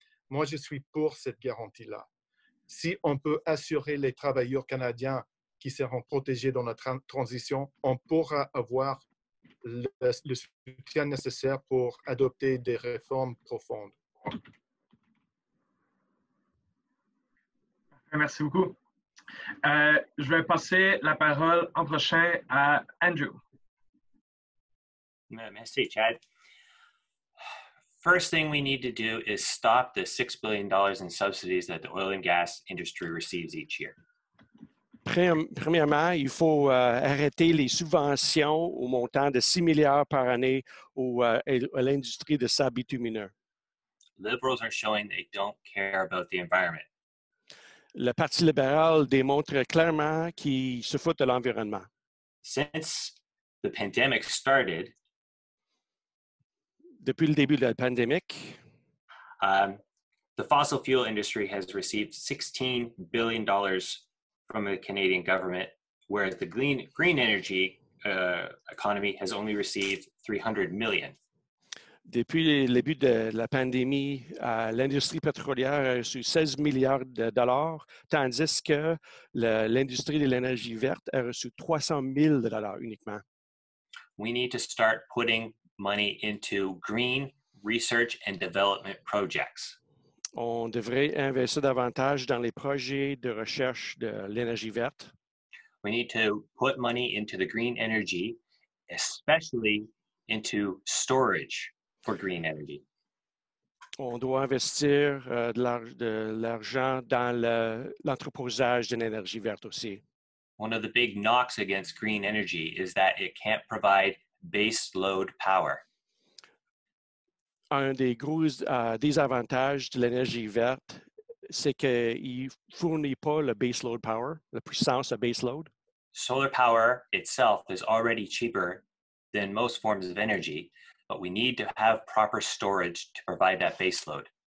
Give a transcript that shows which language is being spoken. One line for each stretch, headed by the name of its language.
French: Moi, je suis pour cette garantie-là. Si on peut assurer les travailleurs canadiens qui seront protégés dans la transition, on pourra avoir le soutien nécessaire pour adopter des réformes profondes. Merci beaucoup. Je vais passer la parole en prochain à Andrew. Merci, Chad.
English: First thing we need to do is stop the $6 billion in subsidies that the oil and gas industry receives each year.
French: Premièrement, il faut arrêter les subventions au montant de 6 milliards par année à l'industrie de sable bitumineux.
English: Liberals are showing they don't care about the environment.
French: Le Parti libéral démontre clairement qu'il se fout de l'environnement.
English: Since the pandemic started,
French: depuis le début de la pandémie,
English: the fossil fuel industry has received $16 billion from the Canadian government, whereas the green energy economy has only received $300 million.
French: Depuis le début de la pandémie, l'industrie pétrolière a reçu 16 milliards de dollars, tandis que l'industrie de l'énergie verte a reçu 300 000 de dollars uniquement.
English: We need to start putting money into green research and development projects.
French: On devrait investir davantage dans les projets de recherche de l'énergie verte.
English: We need to put money into the green energy, especially into storage for green energy.
French: On doit investir de l'argent dans l'entreposage de l'énergie verte aussi.
English: One of the big knocks against green energy is that it can't provide base load power.
French: Un des gros désavantages de l'énergie verte, c'est qu'il ne fournit pas le
English: base load power,
French: la puissance de base load.
English: Solar power itself is already cheaper than most forms of energy, but we need to have proper storage to provide that base load.